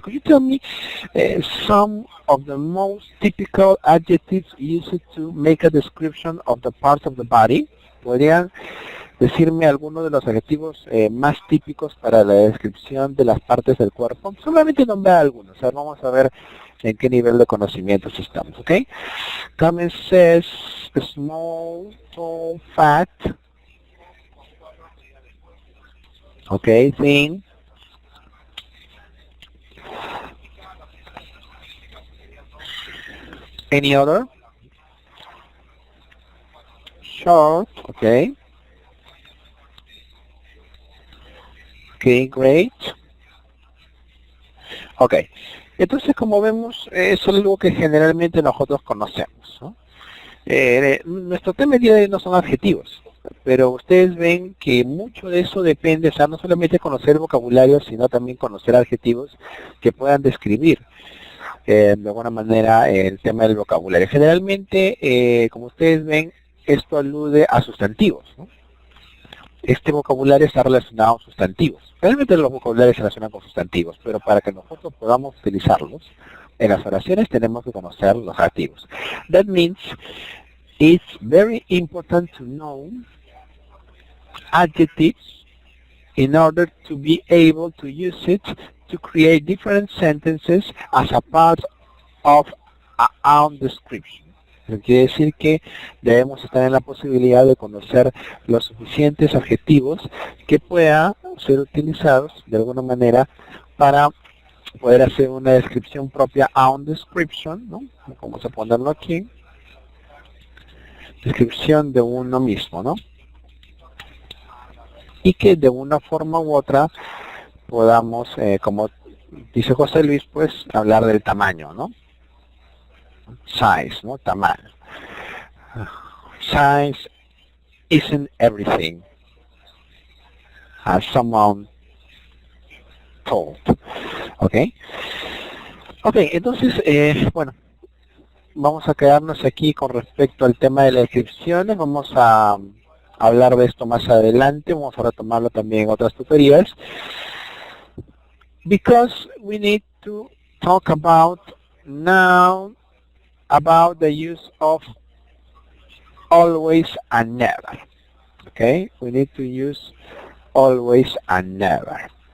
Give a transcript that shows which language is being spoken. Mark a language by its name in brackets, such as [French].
[English] Could you tell me some of the most typical adjectives used to make a description of the parts of the body? [Spanish] ¿Podrían decirme algunos de los adjetivos más típicos para la descripción de las partes del cuerpo? Solamente nombrar algunos, o sea, vamos a ver en qué nivel de conocimientos estamos, ¿ok? [English] Carmen says small, tall, fat. Ok, thin. Any other? Short, okay. Okay, great. Ok. [Spanish] Entonces, como vemos, eso es algo que generalmente nosotros conocemos, ¿no? Nuestro tema el día de hoy no son adjetivos, pero ustedes ven que mucho de eso depende, o sea, no solamente conocer vocabulario, sino también conocer adjetivos que puedan describir de alguna manera el tema del vocabulario. Generalmente, como ustedes ven, esto alude a sustantivos, ¿no? Este vocabulario está relacionado a sustantivos. Realmente los vocabularios se relacionan con sustantivos, pero para que nosotros podamos utilizarlos en las oraciones tenemos que conocer los adjetivos. [English] That means it's very important to know adjectives in order to be able to use it to create different sentences as a part of a own description. [Spanish] Eso quiere decir que debemos estar en la posibilidad de conocer los suficientes adjetivos que puedan ser utilizados de alguna manera para poder hacer una descripción propia, [English] own description, [Spanish] ¿no? Vamos a ponerlo aquí. Descripción de uno mismo, ¿no? Y que de una forma u otra podamos, como dice José Luis, pues hablar del tamaño, ¿no? Size, ¿no? Tamaño. [English] Size isn't everything, as someone told. [Spanish] ¿Ok? Ok, entonces, bueno, vamos a quedarnos aquí con respecto al tema de las descripciones. Vamos a hablar de esto más adelante. Vamos a retomarlo también en otras tutorías. [English] Because we need to talk about now about the use of always and never. Okay, we need to use always and never.